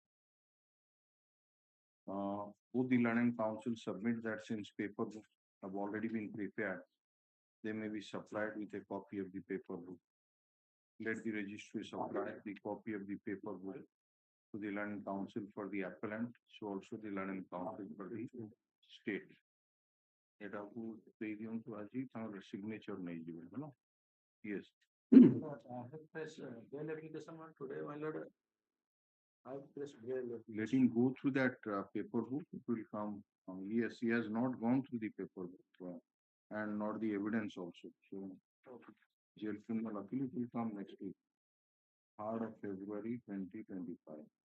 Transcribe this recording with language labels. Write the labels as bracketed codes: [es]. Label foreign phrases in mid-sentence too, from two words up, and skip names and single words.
[en] Both the learned counsel submit that since paper books have already been prepared, they may be supplied with a copy of the paper book. Let the registry supply the copy of the paper book to the learned counsel for the appellant, so also the learned counsel for the state. [or] ଏଟାକୁ ଦେଇ ଦିଅନ୍ତୁ ଆଜି ତାଙ୍କର signature ନେଇଯିବେ ହେଲା. [en] Yes. I have pressed bail application on today, my lord. I have pressed bail. Let him go through that paper book. It will come. Yes, he has not gone through the paper book and not the evidence also. So, jail criminal appeal will come next week, 3rd of February 2025.